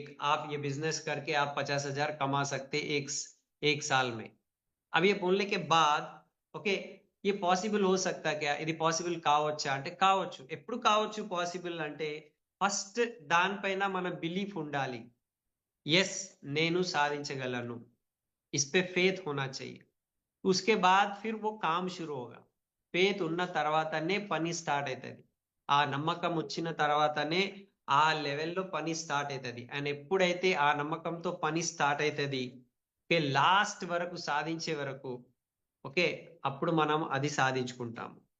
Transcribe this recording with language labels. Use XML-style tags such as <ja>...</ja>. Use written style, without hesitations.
<hi>आप ये बिजनेस करके आप 50,000 कमा सकते एक साल में. अब ये बोलने के बाद ఓకే ये పాసిబుల్ हो सकता क्या,</hi> <te>ఇది పాసిబుల్ కావచ్చా అంటే కావచ్చు. ఎప్పుడు కావచ్చు పాసిబుల్ అంటే ఫస్ట్ దానిపైన మన బిలీఫ్ ఉండాలి. ఎస్ నేను సాధించగలను,</te> <hi>इस पे फेथ होना चाहिए. उसके बाद फिर वो काम शुरू होगा.</hi> <te>ఫేత్ ఉన్న తర్వాతనే పని స్టార్ట్ అవుతుంది. ఆ నమ్మకం వచ్చిన తర్వాతనే ఆ లెవెల్లో పని స్టార్ట్ అవుతుంది. అండ్ ఎప్పుడైతే ఆ నమ్మకంతో పని స్టార్ట్ అవుతుంది లాస్ట్ వరకు సాధించే వరకు ఓకే అప్పుడు మనం అది సాధించుకుంటాము.</te>